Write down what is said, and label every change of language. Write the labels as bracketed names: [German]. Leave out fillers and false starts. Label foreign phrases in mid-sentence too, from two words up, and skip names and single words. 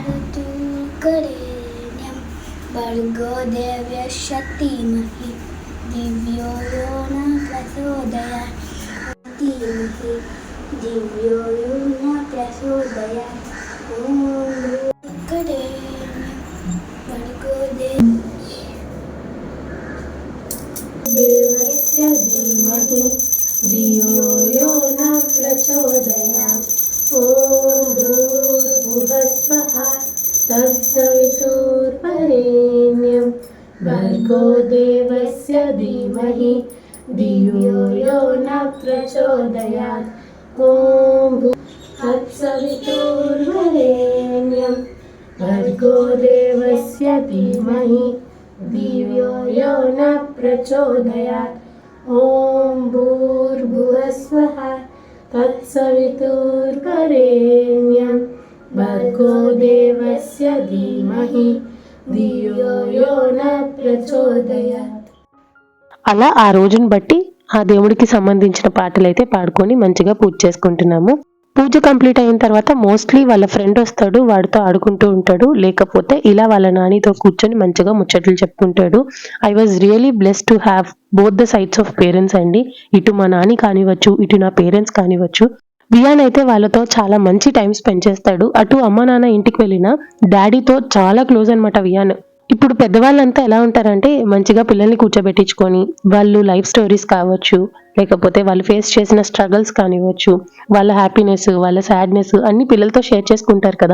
[Sanskrit] కరేణ్యం భర్గో దేవ్యస్య ధీమహి దివ్యో యో న ప్రచోదయాత్ ధీమహి దివ్యో యో న ప్రచోదయాత్ ఓం కరేణ్యం భర్గో దేవ్యస్య ధీమహి ధియో యో న ప్రచోదయాత్ ఓం భూర్భువః స్వః తత్సవితుర్వరేణ్యం భర్గో దేవస్య ధీమహి ధియో యో న ప్రచోదయాత్ ఓం తత్సవితుర్వరేణ్యం భర్గో దేవస్య ధీమహి धियो यो न प्रचोदयात् ॐ भूर्भुवस्वः तत्सवितुर्वरेण्यं भर्गो देवस्य धीमहि धियो यो न प्रचोदयात्. [Telugu] అలా ఆ రోజుని బట్టి ఆ దేవుడికి సంబంధించిన పాటలు అయితే పాడుకొని మంచిగా పూజ చేసుకుంటున్నాము. పూజ కంప్లీట్ అయిన తర్వాత మోస్ట్లీ వాళ్ళ ఫ్రెండ్ వస్తాడు, వాడితో ఆడుకుంటూ ఉంటాడు, లేకపోతే ఇలా వాళ్ళ నానితో కూర్చొని మంచిగా ముచ్చట్లు చెప్పుకుంటాడు. [English] I was really blessed to have both the sides of parents అండి. [Telugu] ఇటు మా నాని కానివ్వచ్చు, ఇటు నా పేరెంట్స్ కానివ్వచ్చు. వియాన్ అయితే వాళ్ళతో చాలా మంచి [English] time spend [Telugu] చేస్తాడు. అటు అమ్మ నాన్న ఇంటికి వెళ్ళిన డాడీతో చాలా క్లోజ్ అనమాట వియాన్. ఇప్పుడు పెద్దవాళ్ళంతా ఎలా ఉంటారంటే మంచిగా పిల్లల్ని కూర్చోబెట్టించుకొని వాళ్ళు [English] life stories [Telugu] కావచ్చు, లేకపోతే వాళ్ళు ఫేస్ చేసిన స్ట్రగల్స్ కానివ్వచ్చు, వాళ్ళ హ్యాపీనెస్, వాళ్ళ సాడ్నెస్ అన్ని పిల్లలతో షేర్ చేసుకుంటారు కదా.